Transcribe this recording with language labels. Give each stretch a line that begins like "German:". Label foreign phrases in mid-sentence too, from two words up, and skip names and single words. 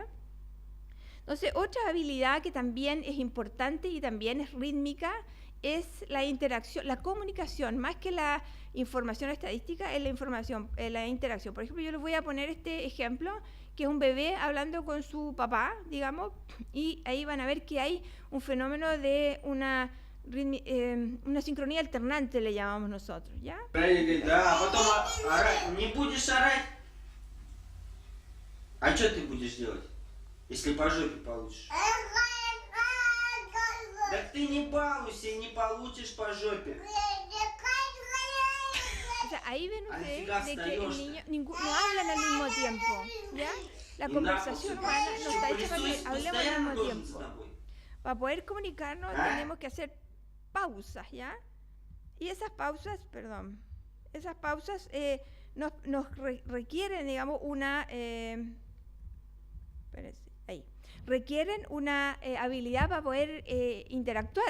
Spanish: Entonces, otra habilidad que también es importante y también es rítmica es la interacción, la comunicación, más que la información estadística, es la información, la interacción. Por ejemplo, yo les voy a poner este ejemplo, que es un bebé hablando con su papá, digamos, y ahí van a ver que hay un fenómeno de una sincronía alternante, le llamamos nosotros, ¿ya?
Russian: Да, потом орать. Не будешь орать. А что ты будешь делать, если по жопе получишь? Так ты не балуйся и не получишь по жопе.
Spanish: O sea, ahí ven ustedes de que el niño no hablan al mismo tiempo, ¿ya? La conversación humana no está hecha para que hablemos al mismo tiempo. Para poder comunicarnos tenemos que hacer pausas, ¿ya? Y esas pausas, nos requieren, digamos, requieren una habilidad para poder interactuar.